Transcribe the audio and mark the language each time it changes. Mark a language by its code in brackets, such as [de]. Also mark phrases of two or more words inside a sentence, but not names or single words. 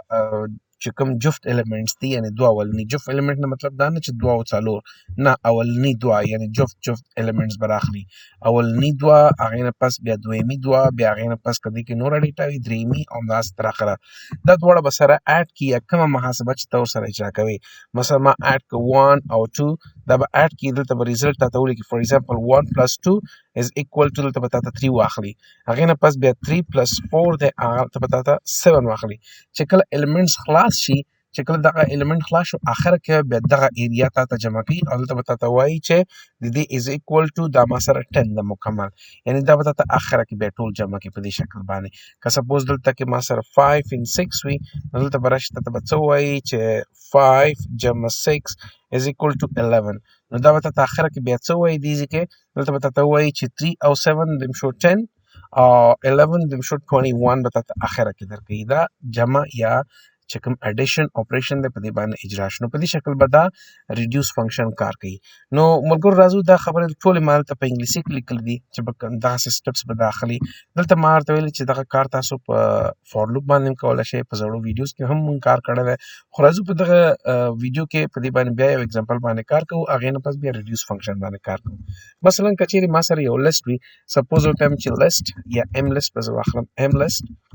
[ps] چې کوم جفت ایلیمنټس دي یعنی دوه اولني جفت ایلیمنټ نه مطلب دا نه چې دوه او څلور نه اولني دوه یعنی جفت ایلیمنټس به راخلي اولني دوه هغې نه پس بیا دویمي دوه بیا هغې نه پس که دې کې نوره ډیټا وي درېیمي او همداسې تر اخره دا دواړه به سره اډ کړي یا کومه محاسبه چې ته ورسره اجرا کوې مثلا ما اډ که 1 او 2 دا به اډ کړي دلته به ریزلټ تاته ولیکي [en] for example 1 plus 2 is equal to [ps] دلته به تاته 3 واخلي هغې نه پس بیا [en] 3 plus 4 [ps] دی هغه به تاته 7 واخلي چې کله ایلیمنټس خلاص شي چې کله دغه ایلیمنټ خلاص شو اخر کې بیا دغه ایریا تاته جمع کوي او دلته به تاته وایي چې د دې [en] is equal to [ps] دا ما سره 10 د مکمل یعنی دا به تاته اخره کې بیا ټول جمع کوي په دې شکل باندې که سپوز دلته کې ما سره [en] 5 and 6 [ps] وي نو دلته به راشي تاته به څه وایي چې 5 جمع 6 [en] is equal to [ps] 11 نو دا به تاته اخره کې بیا څه وایي دیږي کې دلته به تاته وایي چې 3 او 7 دم شو 10 او 11 دم شو 21 به تاته اخره کې درکوي دا جمع یا چې کوم [en] addition operation [ps] دی په دې باندې اجرا شو نو په دې شکل به دا [en] reduce function [ps] کار کوي نو ملګرو راځو دا خبرې ټولې ما دلته په انګلیسي کې لیکلي دي چې دغسې سټپس به داخلي دلته ما ورته ویلي چې دغه کار تاسو په [en] for loop [ps] باندې هم کولی شئ په زړو ویډیوز کې هم مونږ کار کړی دی خو راځو په دغه ویډیو کې په دې باندې بیا یو اگزامپل باندې کار کوو هغې نه پس بیا [en] reduce function [ps] باندې کار کوو مثلا که چیرې ما سره یو لیست وي سپوز ورته وایم چې لیست یا ام لیست به زه واخلم ام لیست